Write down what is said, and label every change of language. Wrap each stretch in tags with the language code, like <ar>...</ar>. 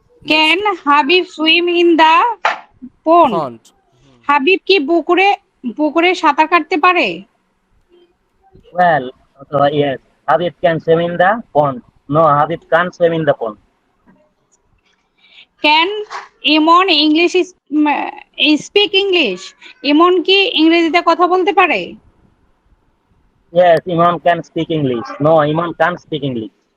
<en>Can Habib swim in the pond, ফন্ট।</en> <bn>Habib কি পুকুরে পুকুরে সাঁতার কাটতে পারে?</bn> <en>Well, yes, Habib can swim in the pond. No, Habib can't swim in the pond. Can Emon English speak English,</en> <bn>ইমন কি ইংরেজিতে কথা বলতে পারে?</bn> <en>Yes, Imam can speak English. No, Imam can't speak English.</en>